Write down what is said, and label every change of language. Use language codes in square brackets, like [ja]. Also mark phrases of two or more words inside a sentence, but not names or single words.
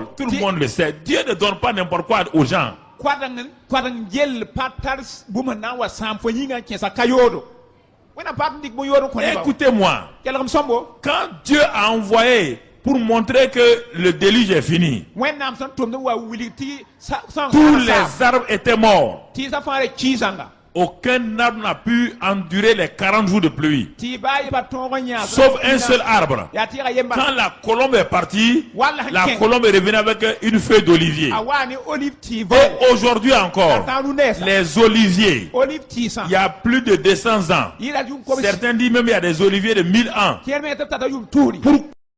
[fr] Tout le monde le sait. Dieu ne donne pas n'importe quoi aux gens. Écoutez-moi. Quand Dieu a envoyé pour montrer que le déluge est fini. [mos] wẽnnaam sẽn tʋmd n wa wilg tɩ [fr] Tous les arbres étaient morts. [mos] tɩ sã fãa ra ki zãnga [fr] Aucun arbre n'a pu endurer les 40 jours de pluie. [mos] tɩ baa yɩba tõog n yãa [fr] Sauf un seul arbre. [mos] yaa tɩ yaa yemba [fr] Quand la colombe est partie, [mos] wall sẽn [fr] la [mos] kẽ [fr] colombe est revenue avec une feuille d'olivier. [mos] a waa ne olive tɩ [fr] Et aujourd'hui encore, [mos] tãag rũ-nɛɛsa [fr] les oliviers, [mos] olive tɩɩsã [fr] il y a plus de 200 ans. [mos] yɩra yʋʋm kom [fr] Certains disent même il y a des oliviers de 1000 ans. [mos] kẽer me tɩ b tata yʋʋm tuuri [fr] Pourquoi